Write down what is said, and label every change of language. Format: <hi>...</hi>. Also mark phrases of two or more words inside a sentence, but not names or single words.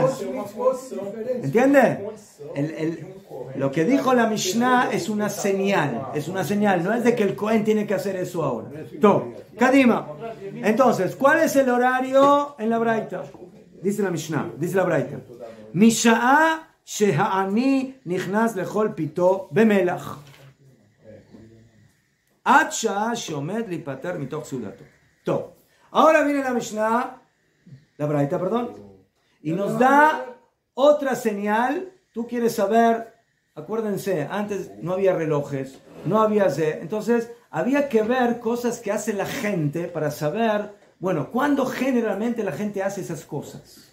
<es>¿Entiende? Lo que dijo la Mishnah es una señal, no es de que el Cohen tiene que hacer eso ahora. Kadima. Entonces, ¿cuál es el horario en la Braita? Dice la Mishnah, dice la Braita.</es> <he>משעה שהעני נכנס לאכול פיתו במלח. עד שעה שעומד ליפטר מתוך סעודתו.</he> <es>Ahora viene la Mishnah, la Braita, perdón, y nos da otra señal. Tú quieres saber, acuérdense, antes no había relojes, no había entonces había que ver cosas que hace la gente para saber, bueno, cuándo generalmente la gente hace esas cosas.</es>